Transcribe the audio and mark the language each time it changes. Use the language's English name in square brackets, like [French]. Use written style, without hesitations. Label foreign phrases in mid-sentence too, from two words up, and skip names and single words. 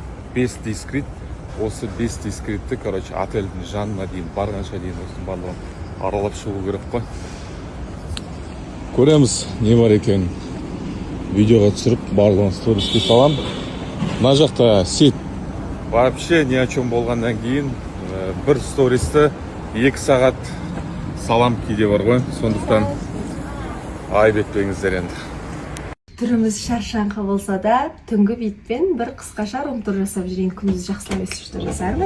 [Kazakh] 5 дискрет. Осы 5 дискретті, короче, отельдің жанына дейін, барғанша дейін осының барлығын аралап шығу керек қой. Көреміз, не бар екен. Видеоға түсіріп, барлығын сториске салам. Мына жақта сет. [Russian] Вообще ни о чем [Kazakh] болғаннан кейін бір стористі 2 сағат салам кейде бар ғой. Сондықтан айып етпеңіздер енді. Түріміз шаршаңқы болса да, түнгі бетпен бір қысқаша рум-тур жасап жүрейін, күндіз жақсылап өсіштір жасармын.